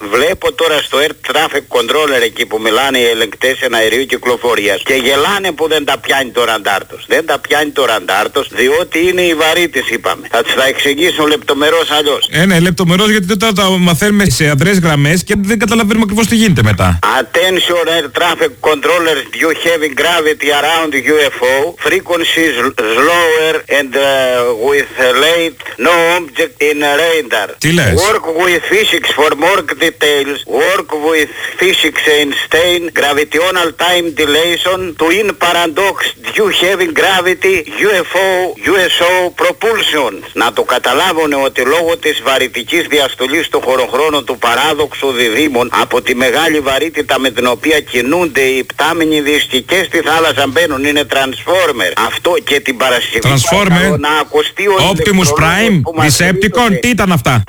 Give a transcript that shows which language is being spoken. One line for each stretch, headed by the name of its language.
Greek: Βλέπω τώρα στο Air Traffic Controller εκεί που μιλάνε οι ελεγκτές εναερίου κυκλοφορίας και γελάνε που δεν τα πιάνει το ραντάρ τους. Δεν τα πιάνει το ραντάρ τους, διότι είναι οι βαρύτες, είπαμε. Θα τους τα εξηγήσουν λεπτομερώς αλλιώς. Ναι, λεπτομερώς, γιατί τότε τα μαθαίνουμε σε αδρές γραμμές και δεν καταλαβαίνουμε ακριβώς τι γίνεται μετά.
English: Attention Air Traffic Controller, you have gravity around UFO, frequencies slower and with late no object in radar.
Greek: Τι λες?
English: Work with physics for more details. Work with physics and Einstein, gravitational time dilation, twin paradox, you have gravity, UFO, USO propulsion.
Greek: Να το καταλάβουν ότι λόγω της βαρυτικής διαστολής του χωροχρόνου του παράδοξου διδήμων από τη μεγάλη βαρύτητα με την οποία κινούνται οι πτάμινοι δίσκοι και στη θάλασσα μπαίνουν, είναι Transformer. Αυτό και την Παρασκευή.
English: Transformer.
Greek: Να ακουστεί ο Optimus Prime. Decepticon. Τι ήταν αυτά?